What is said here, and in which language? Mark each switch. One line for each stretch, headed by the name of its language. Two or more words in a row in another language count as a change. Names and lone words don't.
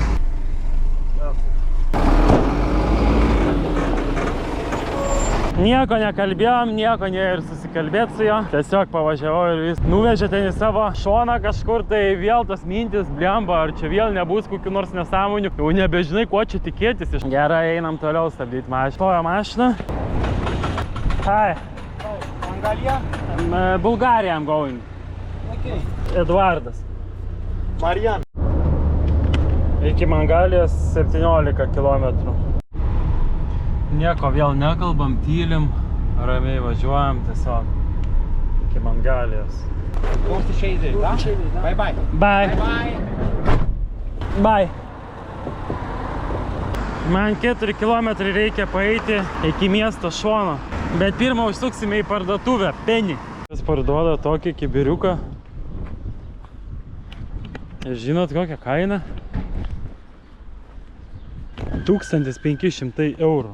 Lithuanian: Nieko nekalbėjom, nieko ne ir susikalbėt su jo. Tiesiog pavažiavau ir vis nuvežė ten į savo šoną kažkur, tai vėl tas mintis blemba, ar čia vėl nebus kokių nors nesąmonių. Jau nebežinai, ko čia tikėtis. Gerai, einam toliau stabdyti mašiną. Stoja mašina.
English: Hi. Mongolia? Bulgaria I'm going. Okay. Eduardas. Marian.
Lithuanian: Iki Mangalijos 17 km. Nieko vėl nekalbam, tylim, ramiai važiuojam tiesiog iki Mangalijos.
English: Bye bye. Bye. Bye. Bye.
Lithuanian: Man 4 km reikia paeiti iki miesto šono. Bet pirmą užsuksime į parduotuvę, Penny. Jis parduoda tokį kibiriuką. Ir žinot kokią kainą? 1500 eurų.